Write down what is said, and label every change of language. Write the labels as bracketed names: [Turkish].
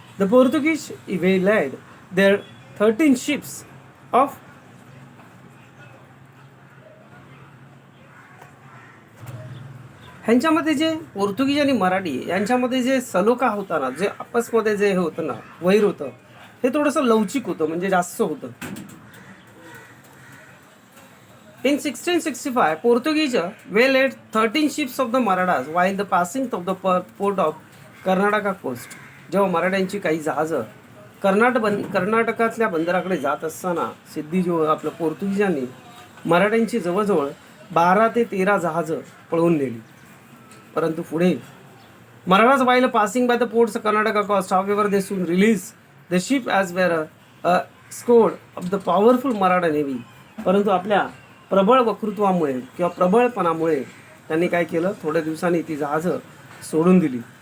[English] The Portuguese waylaid their 13 ships of [Marathi] ह्यांच्यामध्ये जे पोर्तुगीज आणि मराठी यांच्यामध्ये जे सलोखा होता ना, जे आपसमध्ये जे हे होतं ना, वैर होतं, हे थोडंसं लवचिक होतं, म्हणजे जास्त होतं. [English] In 1665, Portuguese waylaid 13 ships of the Marathas while the passing of the port of Karnataka coast. [Marathi] जेव्हा मराठ्यांची काही जहाजं कर्नाटकातल्या बंदराकडे जात असताना सिद्धी जो आपल्या पोर्तुगीजांनी मराठ्यांची जवळजवळ 12 ते 13 जहाजं पळवून नेली. परंतु पुढे [English] Marathas while passing by the ports of Karnataka coast, however, they soon released the ship as were a squad of the powerful Maratha navy. [Marathi] परंतु आपल्या प्रबळ वक्तृत्वामुळे किंवा प्रबळपणामुळे त्यांनी काय केलं? थोड्या दिवसांनी ती जहाजं सोडून दिली.